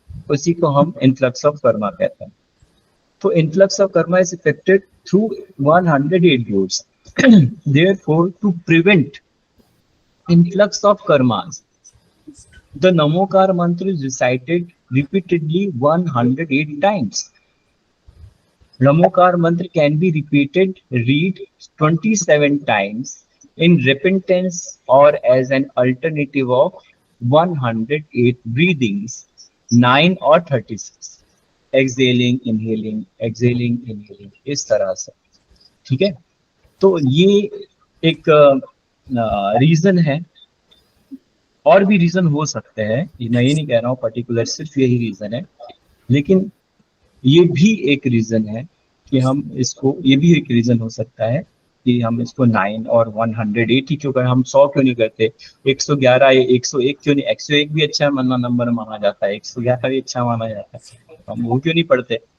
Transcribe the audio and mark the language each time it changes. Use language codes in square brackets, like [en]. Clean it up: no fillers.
[hi] उसी को हम [en] influx of karma [hi] कहते हैं। तो [en] Influx of karma is effected through 108 doors. Therefore to prevent influx of karmas, the Namokar mantra is recited repeatedly 108 times. Namokar mantra can be repeated, read 27 times in repentance or as an alternative of 108 breathings, 9 और 36 exhaling inhaling [hi] इस तरह से, ठीक है। तो ये एक रीजन है, और भी रीजन हो सकते हैं, मैं ये नहीं कह रहा हूँ पर्टिकुलर सिर्फ यही रीजन है, लेकिन ये भी एक रीजन है कि हम इसको, ये भी एक रीजन हो सकता है कि हम इसको 9 और 108 ही क्यों करें, हम 100 क्यों नहीं करते, 111 या 101 क्यों नहीं, 101 भी अच्छा नंबर माना जाता है, 111 भी अच्छा माना जाता है, हम वो क्यों नहीं पढ़ते।